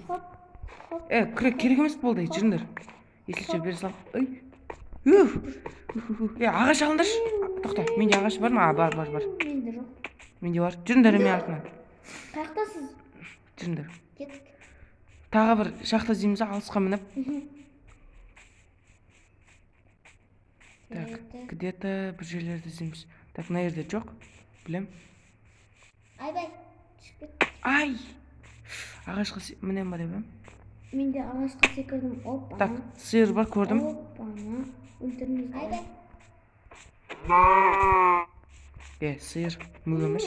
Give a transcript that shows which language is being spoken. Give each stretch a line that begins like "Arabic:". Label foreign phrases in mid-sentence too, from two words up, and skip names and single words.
Kazakh: Күрек керек емес болды, жүріңдер. Есілше бере салып. Ағаш алыңдаршы. Тоқта, менде ағаш бар ма? Бар. Менде жоқ. Менде бар. Жүріңдер еме артынан. Қаяқтасыз? Жүріңдер. Кеттік. Тағы бір шахта іздейміз, алысқа мініп.
Russian: Так, где-то
Kazakh: бір жерлерді іздейміз. Так, мына жерде жоқ. Білем. Айбай, түсіп кет. Ай! Ағашқа мінем ба деп ем? Менде ағашқа секірдім. Опа. Так, сиыр бар, көрдім. Опа-на. Өлтірміз. Айбай. Сиыр. Мүг емес.